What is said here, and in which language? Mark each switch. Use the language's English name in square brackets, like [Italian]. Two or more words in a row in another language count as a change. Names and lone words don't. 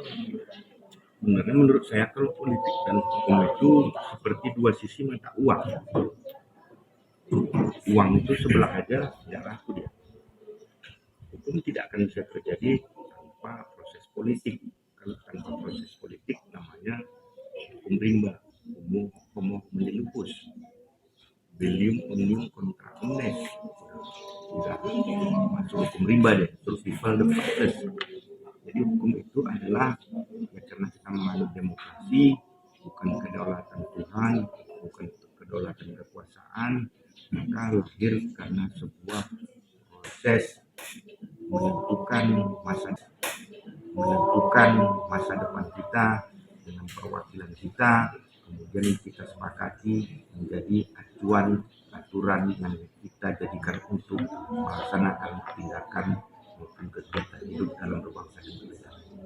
[Indonesian] Sebenarnya menurut saya kalau politik dan hukum itu seperti dua sisi mata uang. Uang itu sebelah aja tidak laku dia. Hukum tidak akan bisa terjadi tanpa proses politik. Kalau tanpa proses politik namanya hukum rimba, [Latin] homo menilupus, belium omnium contra omnes. [Indonesian] Tidak masuk hukum rimba deh, [English] survival the fittest. [Indonesian] Jadi hukum itu adalah ya karena kita menganut demokrasi, bukan kedaulatan Tuhan, bukan kedaulatan kekuasaan, maka lahir karena sebuah proses menentukan masa depan kita dengan perwakilan kita, kemudian kita sepakati menjadi aturan yang kita jadikan untuk melaksanakan tindakan maupun kegiatan hidup dalam berbangsa dan bernegara.